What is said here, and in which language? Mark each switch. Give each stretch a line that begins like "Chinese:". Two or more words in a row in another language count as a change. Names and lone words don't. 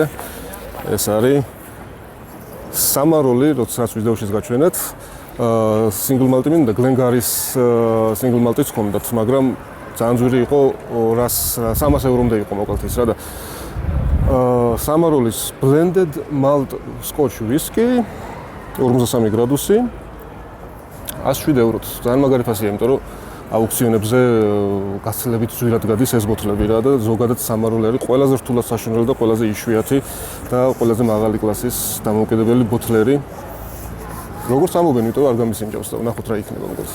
Georgian: ეს არის სამაროლი, როდესაც ვიდეოშიც გაჩვენეთ.
English: single malt
Georgian: მინდა გლენგარის
English: single malt
Georgian: ჰქონდათ, მაგრამ ძალიან ძვირი იყო 300 ევრომდე იყო მოკლედ ის რა და სამაროლის
English: blended malt scotch whisky
Georgian: 43 გრადუსი 107 ევროთ. ძალიან მაგარი ფასია, იმიტომ რომ აუქციონებზე გასცლებით ძვირად გადის ეს ბოთლები რა და ზოგადად სამაროლი არის ყველაზე რთულად საშინელი და ყველაზე იშვიათი და ყველაზე მაღალი კლასის დამოუკიდებელი ბოთლერი. როგორც ამობენ, იმიტომ არ გამისინჯავს და ნახოთ რა იქნება მოკლედ.